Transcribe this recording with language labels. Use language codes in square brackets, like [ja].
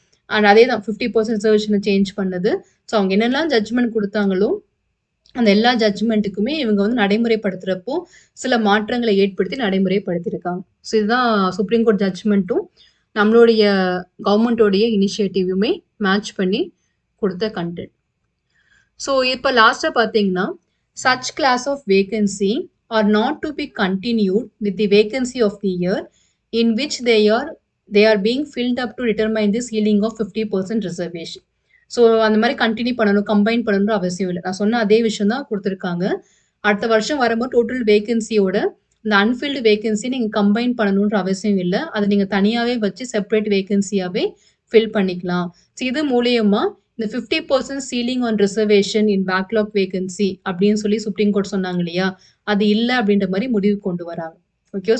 [ta] And அதே தான் 50% ரிசர்வேஷன change பண்ணது. ஸோ அவங்க என்னெல்லாம் ஜட்ஜ்மெண்ட் குடுத்தாங்களோ, அந்த எல்லா ஜட்ஜ்மெண்ட்டுக்குமே இவங்க வந்து நடைமுறைப்படுத்துறப்போ, சில மாற்றங்களை ஏற்படுத்தி நடைமுறைப்படுத்தியிருக்காங்க. ஸோ இதுதான் சுப்ரீம் கோர்ட் ஜட்ஜ்மெண்ட்டும், நம்மளுடைய கவர்மெண்ட்டோடைய இனிஷியேட்டிவுமே மேட்ச் பண்ணி குடுத்த கன்டென்ட். ஸோ இப்போ லாஸ்ட்டா பார்த்தீங்கன்னா, [en] such class of vacancy are not to be continued with the vacancy of the year in which they are being filled up to determine the ceiling of 50% reservation. [ta] So அந்த மாதிரி continue பண்ணணும், combine பண்ணணும்னு அவசியம் இல்லை. நான் சொன்ன அதே விஷயம் தான் கொடுத்துருக்காங்க. அடுத்த வருஷம் வரும்போது டோட்டல் வேகன்சியோட இந்த அன்ஃபில்டு வேகன்சி நீங்கள் கம்பைன் பண்ணணுன்ற அவசியம் இல்லை. அதை நீங்கள் தனியாகவே வச்சு செப்பரேட் வேகன்சியாகவே ஃபில் பண்ணிக்கலாம். ஸோ இது மூலியமா இந்த 50% [en] ceiling on reservation in backlog vacancy [ta] அப்படின்னு சொல்லி சுப்ரீம் கோர்ட் சொன்னாங்க இல்லையா, அது இல்லை அப்படின்ற மாதிரி முடிவு கொண்டு வராங்க. ஓகேவா?